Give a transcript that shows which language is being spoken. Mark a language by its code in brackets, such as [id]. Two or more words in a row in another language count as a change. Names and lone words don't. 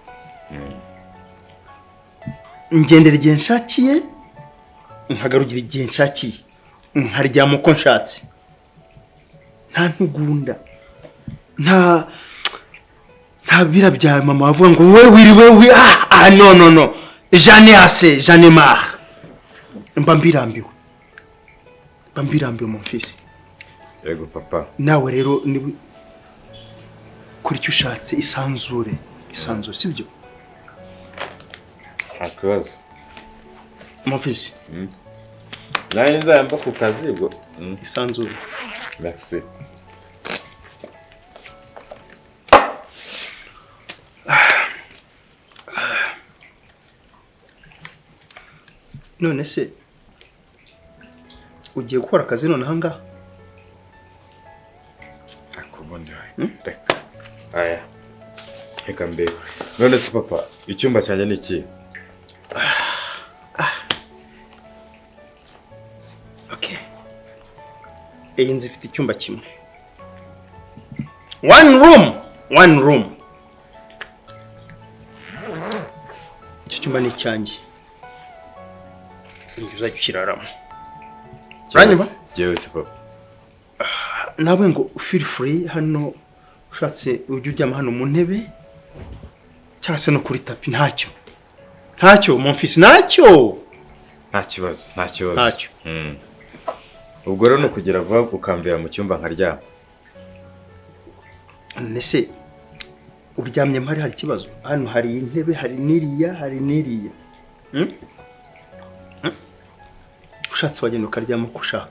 [rw] Ngendera igihe nshakiye, nkagarugira igihe nshakiye, nkaryama uko nshatse. Nta ntugunda, nta bira bya mama bavuga ngo we wiriwe no [fr] j'en ai assez, j'en ai marre. [rw] Mba mbirambiwe [fr] mon fils. [rw] Yego papa. Nawe rero ni kuri icyo ushatse, isanzure sibyo? Akabazo. [fr] Mon fils. [rw] Naye nzamba ku kazi ubwo. Isanzure. Merci. None se ugiye gukora akazi none hanga? Akubundi reka. Aya. Reka mbe. None se papa, icyumba cyanjye ni iki? Okay. Iyi nzu ifite icyumba kimwe. [en] One room. [rw] Icyo cyumba ni icyanjye. Inzu uzajya ukiraramo. Uranyumva? Jewe se papa. Nawe ngo [en] feel free [rw] hano ushatse ujye uryama hano mu ntebe cyangwa se no kuri tapi. Ntacyo [fr] mon fils, [rw] ntacyo. Nta kibazo. Ubwo rero no kugira vuba ukambira mu cyumba nkaryama. Nese uryamye mpari hari kibazo? Hano hari intebe, hari niriya. Ushatse wagenda ukaryama uko ushaka.